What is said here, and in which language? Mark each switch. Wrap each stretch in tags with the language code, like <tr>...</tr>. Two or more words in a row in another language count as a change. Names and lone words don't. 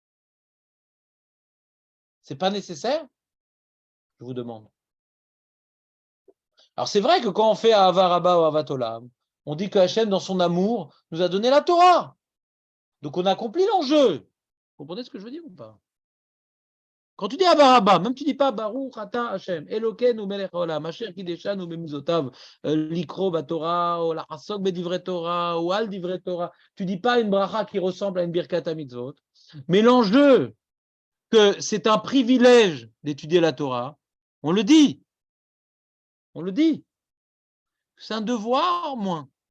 <fr>C'est pas nécessaire? Je vous demande. Alors c'est vrai que quand on fait</fr> <he>אהבה רבה</he> <fr>ou</fr> <he>אהבת עולם,</he> <fr>on dit que Hachem, dans son amour, nous a donné la Torah. Donc on a accompli l'enjeu. Vous comprenez ce que je veux dire ou pas? Quand tu dis</fr> <he>אהבה רבה,</he> <fr>même tu dis pas</fr> <he>ברוך אתה ה׳ אלוקינו מלך העולם אשר קדשנו במצוותיו לקרוא בתורה, ou לעסוק בדברי תורה, ou על דברי תורה.</he> <fr>Tu dis pas une bracha qui ressemble à une</fr> <he>ברכת המצוות.</he> <fr>Mais l'enjeu, que c'est un privilège d'étudier la Torah, on le dit. On le dit. C'est un devoir, moins.</fr>